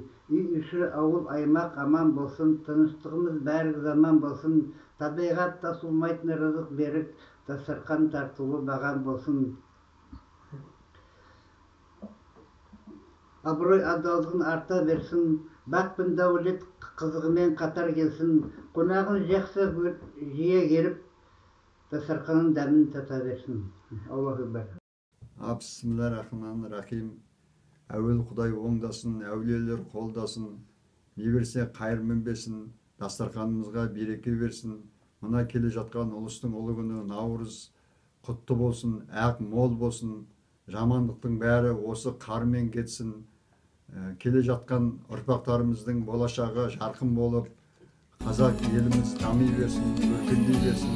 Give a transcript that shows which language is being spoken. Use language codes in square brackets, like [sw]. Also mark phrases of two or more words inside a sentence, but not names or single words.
[kk] Үй іші ауыл аймақ аман болсын, тыныштығымыз бәрі заман болсын, табиғат тасылмайтын рызық беріп, дастархан тартулы баған болсын. Абырой адалдығын арта берсін, бақ пен дәулет қызығымен қатар келсін, қонағын жақсы жиі келіп, дастарханның дәмін тата берсін. [ar] الله أكبر. بسم الله الرحمن الرحيم. [kk] Әуел Құдай оңдасын, әулиелер қолдасын, не берсе қайыр мінбесін, дастарханымызға береке берсін. Мына келе жатқан ұлыстың ұлы күні Наурыз құтты болсын, ақ мол болсын. Жамандықтың бәрі осы қармен кетсін. Келе жатқан ұрпақтарымыздың болашағы жарқын болып, қазақ еліміз дами берсін, өркендей берсін.